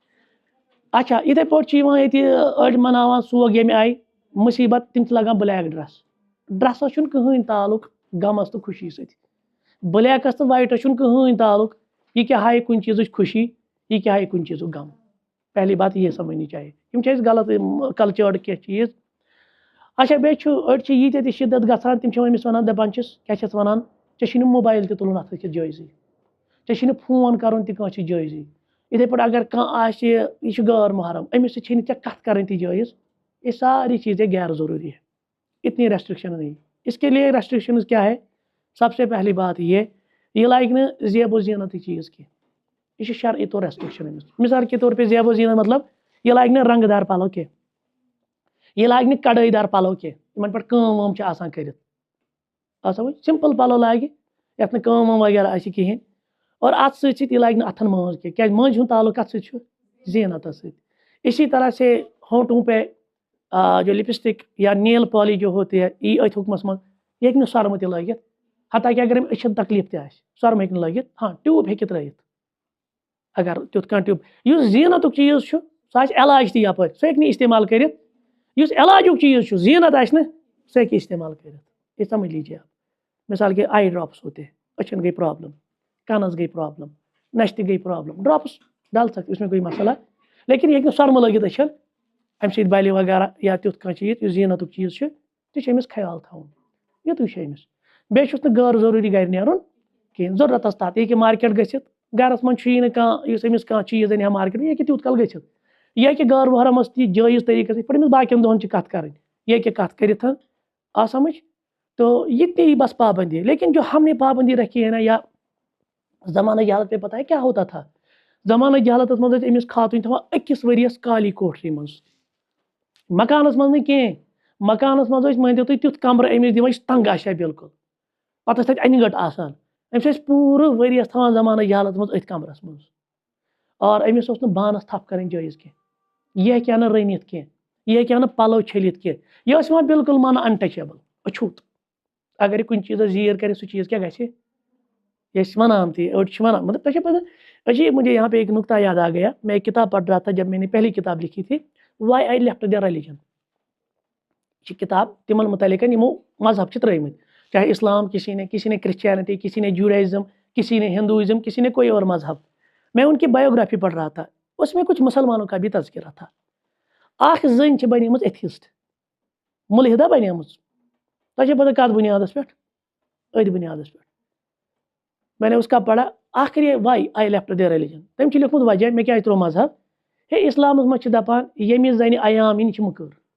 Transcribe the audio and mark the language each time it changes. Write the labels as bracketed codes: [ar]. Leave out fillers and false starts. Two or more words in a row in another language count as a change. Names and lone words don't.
[ks] اچھا یِتھَے پٲٹھۍ چھِ یِوان ییٚتہِ أڑۍ مناوان سوگ ییٚمہِ آیہِ مُصیٖبت تِم چھِ لاگان بلیک ڈرٛسس چھُنہٕ کٕہٕنۍ تعلُق غمس تہٕ خوشی سۭتۍ بلیکس تہٕ وایٹس چھُنہٕ کٕہٕنۍ تعلُق یہِ کیٛاہ ہایہِ کُنہِ چیٖزٕچ خوشی یہِ کیٛاہ ہایہِ کُنہِ چیٖزُک غم [ur] پہلی بات یہ سمجھنی چاہیے [ks] یِم چھِ اَسہِ غلط کلچٲرڈ کینٛہہ چیٖز اچھا بیٚیہِ چھُ أڑۍ چھِ ییٖتیاہ تہِ شِدت گژھان تِم چھِ أمِس وَنان دپان چھِس کیٛاہ چھِس وَنان ژےٚ چھُے نہٕ موبایل تہِ تُلُن اَتھٕ کٮ۪تھ جٲیزٕے ژےٚ چھُے نہٕ فون کَرُن تہِ کٲنٛسہِ جٲیزٕے یِتھَے پٲٹھۍ اگر کانٛہہ آسہِ یہِ چھُ غٲر محرم أمِس سۭتۍ چھے نہٕ ژےٚ کَتھ کَرٕنۍ تہِ جٲیز [ur] یہ ساری چیزیں غیر ضروری ہے اتنی ریسٹرکشن نہیں اس کے لیے ریسٹرکشنز کیا ہے سب سے پہلی بات [ks] یہ لائق نہٕ زیب و زینت چیز کینٛہہ یہ چھِ شرعی طور ریسٹرکشن أمِس [ur] مثال کے طور پہ [ks] زیب و زینت مطلب یہ لاگہِ نہٕ رنٛگہٕ دار پَلو کینٛہہ یہ لاگہِ نہٕ کڑٲے دار پَلو کینٛہہ یِمن پٮ۪ٹھ کٲم وٲم چھِ آسان کٔرِتھ سمجھ سمپل پَلو لاگہِ یَتھ نہٕ کٲم وٲم وغیرہ آسہِ کِہیٖنۍ اور اَتھ سۭتۍ سۭتۍ یہِ لاگہِ نہٕ اَتھن مٲنٛز کینٛہہ کیٛازِ مٲنٛزِ ہُنٛد تعلق کَتھ سۭتۍ چھُ زینتس سۭتۍ [ur] اسی طرح سے ہونٹوں پہ جو لپسٹک یا نیل پالش جو ہوتی ہے [ks] یی أتھۍ حُکمس منٛز یہِ ہیٚکہِ نہٕ سۄرمہٕ تہِ لٲگِتھ حتیٰ کہ اگر أمۍ أچھن تکلیٖف تہِ آسہِ سۄرمہٕ ہیٚکہِ نہٕ لٲگِتھ ہاں ٹیوٗب ہیٚکہِ ترٲیِتھ اگر تیُتھ کانٛہہ ٹیوٗب یُس زینتُک چیٖز چھُ سُہ آسہِ علاج تہِ یپٲرۍ سُہ ہیٚکہِ نہٕ استعمال کٔرِتھ یُس علاجُک چیٖز چھُ زینت آسہِ نہٕ سُہ ہیٚکہِ استعمال کٔرِتھ [ur] یہ سمجھ لیجیے آپ مثال کے آئی ڈراپس ہوتے ہیں [ks] أچھن گئی پرابلم کانس گئی پرابلم نشتہِ گئی پرابلم [ur] ڈراپس ڈال سکتے اس میں کوئی مسئلہ [ks] لیکن یہ ہیٚکہِ نہٕ سۄرمہٕ لٲگِتھ أچھن امہِ سۭتۍ بَلہِ وغیرہ یا تیُتھ کانٛہہ چیٖز یُس زیٖنتُک چیٖز چھُ تہِ چھُ أمِس خیال تھاوُن یُتُے چھُ أمِس بیٚیہِ چھُس نہٕ غٲر ضروٗری گرِ نیرُن کِہیٖنۍ ضروٗرتَس تحت یہِ ہیٚکہِ مارکیٹ گٔژھِتھ گرَس منٛز چھُیی نہٕ کانٛہہ یُس أمِس کانٛہہ چیٖز اَنہِ ہا مارکیٹ یہِ ہیٚکہِ تیوٗت کال گٔژھِتھ یہِ ہیٚکہِ غٲر محرمَس تہِ جٲیِز طریٖقَس یِتھ پٲٹھۍ أمِس باقیَن دۄہَن چھِ کَتھ کَرٕنۍ یہ ہیٚکہِ کَتھ کٔرِتھ [ur] آ سمجھ تو یہ تھی بس پابندی لیکن جو ہم نے پابندی رکھی ہے نا یا زمانہ جہالت پہ پتہ ہے کیا ہوتا تھا [ks] زمانہ جہالتس منٛز ٲسۍ أمِس خاتوٗن تھاوان أکِس ؤرِیَس کالی کوٹھری منٛز مکانَس منٛز نہٕ کینٛہہ مکانَس منٛز ٲسۍ مٲنۍتو تُہۍ تیُتھ کمرٕ أمِس دِوان یُس تنٛگ آسہِ ہا بِلکُل پَتہٕ ٲسۍ تَتہِ اَنہِ گٔٹ آسان أمِس ٲسۍ پوٗرٕ ؤرِیَس تھاوان زمانہ جہالت منٛز أتھۍ کمرَس منٛز اور أمِس اوس نہٕ بانَس تھپھ کَرٕنۍ جٲیِز کینٛہہ یہِ ہیٚکہِ ہا نہٕ رٔنِتھ کینٛہہ یہِ ہیٚکہِ ہا نہٕ پَلو چھٔلِتھ کینٛہہ یہِ ٲس یِوان بِلکُل ماننہٕ اَنٹچیبٕل أچھوٗت اگر یہِ کُنہِ چیٖزَس زیٖر کَرِ سُہ چیٖز کیٛاہ گژھِ یہ وَنان تھی أڑۍ چھِ وَنان مطلب تۄہہِ چھو پتہ عجیب [ur] مجھے یہاں پہ ایک نقطہ یاد آ گیا میں ایک کتاب پڑھ رہا تھا جب میں نے پہلی کتاب لکھی تھی وائی آئی لیفٹ دا ریلیجن [ks] یہ کتاب تمن متعلق یمو مذہب چھِ ترٲومٕتۍ [ur] چاہے اسلام کسی نے [ks] کرسچینٹی کسی نے جوڈائزم کسی نے ہندوازم کسی نے [ur] کوئی اور مذہب میں ان کی بایوگرافی پڑھ رہا تھا اس میں کچھ مسلمانوں کا بھی تذکرہ تھا [ks] اکھ زٔنۍ چھِ بنیمٕژ ایتھیسٹ مُلحدہ بنیمٕژ تۄہہِ چھو پتہ کتھ بُنیادس پٮ۪ٹھ أتھۍ بُنیادس پٮ۪ٹھ [ur] میں نے اس کا پڑھا آخر یہ [ks] وائی آئی لیفٹ دیر ریلیجن تٔمۍ چھُ لیوٗکھمُت وجہ مےٚ کیازِ ترٛوو مذہب ہے اِسلامس منٛز چھِ دپان ییٚمِس زَنہِ عیام یِنۍ چھِ مُکٕر